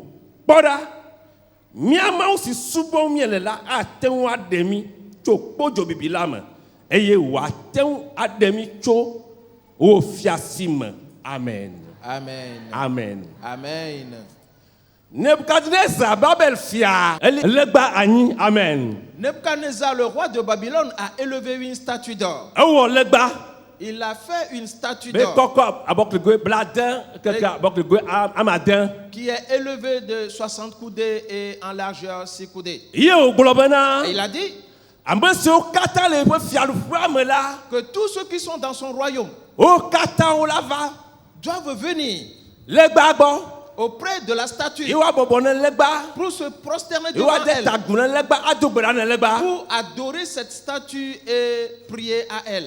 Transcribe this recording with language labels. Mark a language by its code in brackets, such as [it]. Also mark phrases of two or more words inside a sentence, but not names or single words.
[ee] Kpɔ ɖa, mía Mawu si subɔm miele la ate ŋu aɖe mi tso kpodzo bibi la me, eye wòate ŋu aɖe mi tso wo fiasi me. Amen. Amen. Amen. Amen. Nebukadnezar, Babel fia, legba anyi. Amen. [fr] Nebuchadnezzar, le roi de Babylone, a élevé une statue d'or. [ee] Ewo legba. [fr] Il a fait une statue d'or qui est élevée de 60 coudées et en largeur 6 coudées. Et il a dit que tous ceux qui sont dans son royaume doivent venir auprès de la statue pour se prosterner devant elle, pour adorer cette statue et prier à elle.